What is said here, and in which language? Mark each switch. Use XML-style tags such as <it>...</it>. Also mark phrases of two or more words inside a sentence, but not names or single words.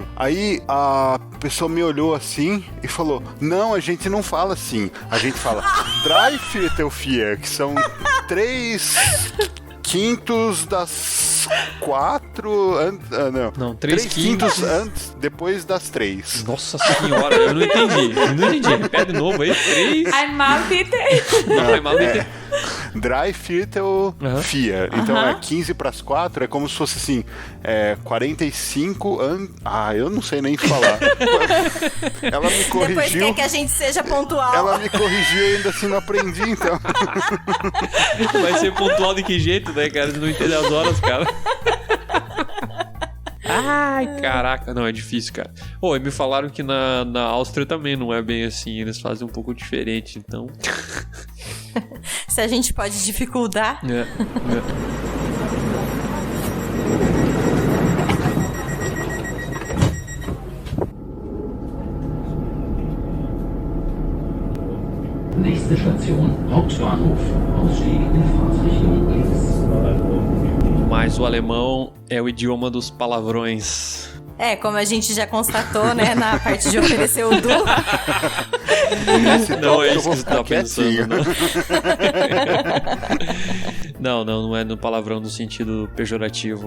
<pt>Aí a pessoa me olhou assim e falou, não, a gente não fala assim. A gente fala</pt> <de>Drei Viertel</de> <pt>4, que são 3/5 das 4... Não, 3/5 antes, depois das 3. Nossa senhora, eu não entendi. Repete de novo aí. 3...</pt> <de>Einmal bitte.</de> <pt>Não, é mal de...</pt> <de>Drei Viertel 4.</de> <pt>Então é 15 pras 4, é como se fosse assim, 45 eu não sei nem falar. Ela me corrigiu. Depois quer que a gente seja pontual. Ela me corrigiu e ainda assim não aprendi, então. Vai ser pontual de que jeito, né, cara? Você não entende as horas, cara. Ai, caraca. Não, é difícil, cara. E me falaram que na Áustria também não é bem assim. Eles fazem um pouco diferente, então... Se a gente pode dificultar.</pt> <de>Nächste Station, Hauptbahnhof. Ausstieg in Fahrtrichtung links.</de> <pt>Mas o alemão é o idioma dos palavrões. Como a gente já constatou, né, na parte de oferecer o Du. Não é isso que você tá pensando, né? Não é no palavrão no sentido pejorativo.</pt>